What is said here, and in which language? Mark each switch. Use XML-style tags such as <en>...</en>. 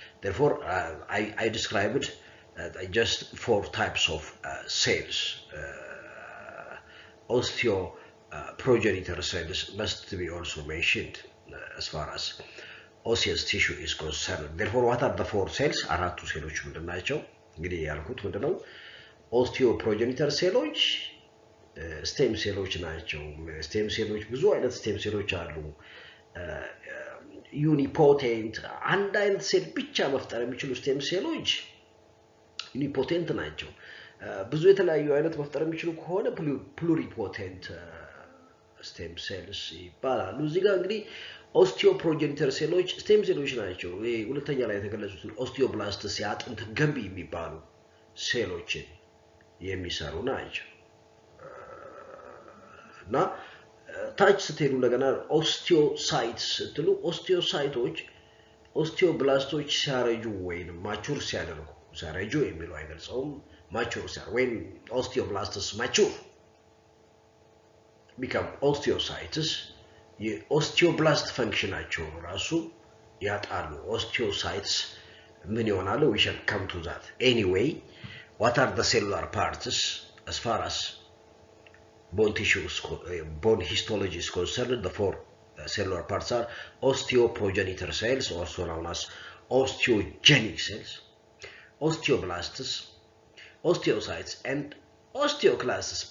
<en>Therefore, I described just four types of cells. Osteoprogenitor cells must be also mentioned as far as osseous tissue is concerned. Therefore, what are the four cells?</en> <am>አራቱ ሴሎች ምንድን ናቸው? እንግዲህ ያልኩት ምንድነው? ኦስቲዮፕሮጀኒተር ሴሎች ስቴም ሴሎች ናቸው። ስቴም ሴሎች ብዙ አይነት ስቴም ሴሎች አሉ። ዩኒፖቴንት አንድ አይነት ሴል ብቻ መፍጠር የሚችሉ ስቴም ሴሎች ዩኒፖቴንት ናቸው። ብዙ የተለያዩ አይነት መፍጠር የሚችሉ ከሆነ ፕሉሪፖቴንት ስቴም ሴልስ ይባላሉ። እዚህ ጋር እንግዲህ ኦስቲዮፕሮጀኒተር ሴሎች ስቴም ሴሎች ናቸው። ሁለተኛ ላይ የተገለጹት ኦስቲዮብላስትስ የአጥንት ገንቢ የሚባሉ ሴሎችን የሚሰሩ ናቸው። እና ታች ስትሄዱ እንደገና ኦስቲዮሳይትስ ስትሉ ኦስቲዮሳይቶች ኦስቲዮብላስቶች ሲያረጁ ወይም ማቹር ሲያደርጉ፣ ሲያረጁ የሚለው አይገልጸውም፣ ማቹር ሲያደርጉ ወይም ኦስቲዮብላስትስ ማቹር ቢካም ኦስቲዮሳይትስ የኦስቲዮብላስት ፈንክሽናቸውን ራሱ ያጣሉ። ኦስቲዮሳይትስ ምን ይሆናሉ?</am> <en>we shall come to that. Anyway, what are the cellular parts as far as bone tissue, bone histology is concerned? The four cellular parts are osteoprogenitor cells, also known as osteogenic cells, osteoblasts, osteocytes, and osteoclasts.</en>